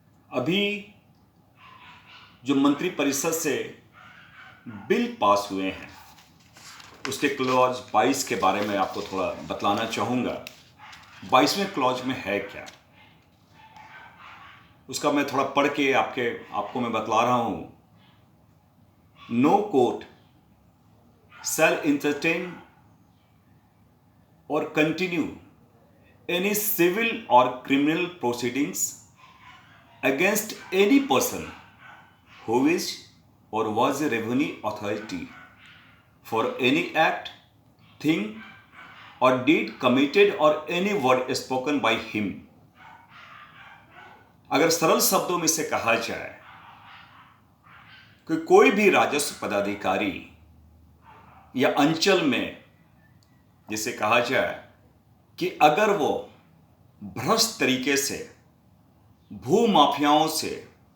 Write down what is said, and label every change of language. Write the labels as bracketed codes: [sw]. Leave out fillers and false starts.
[hi] अभी जो मंत्रिपरिषद से बिल पास हुए हैं उसके क्लॉज 22 के बारे में आपको थोड़ा बतलाना चाहूँगा। 22वें क्लॉज में है क्या, उसका मैं थोड़ा पढ़ के आपको मैं बतला रहा हूं। [en] No court shall entertain or continue any civil or criminal proceedings against any person who is or was a revenue authority for any act, thing or deed committed or any word spoken by him। [hi] अगर सरल शब्दों में इसे कहा जाए कि कोई भी राजस्व पदाधिकारी या अंचल में जिसे कहा जाए कि अगर वो भ्रष्ट तरीके से भू माफियाओं से